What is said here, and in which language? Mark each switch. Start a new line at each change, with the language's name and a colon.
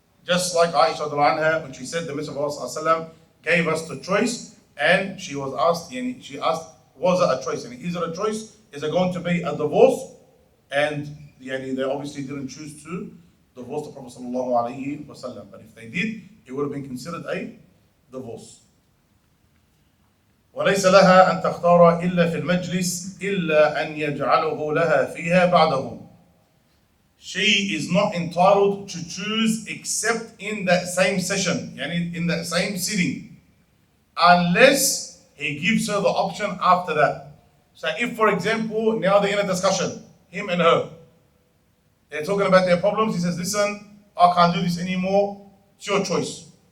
English: Just like Aisha anha, when she said the Messenger of Allah gave us the choice, and she was asked, she asked, was it a choice? And is it a choice? Is it going to be a divorce? And they obviously didn't choose to divorce the Prophet ﷺ. But if they did, it would have been considered a divorce.
Arabic: وليس لها أن تختار إلا في المجلس إلا أن يجعله لها فيها بعده.
English: She is not entitled to choose except in that same session, in that same sitting, unless he gives her the option after that. So if, for example, now they're in a discussion, him and her, they're talking about their problems, he says, listen, I can't do this anymore, it's your choice.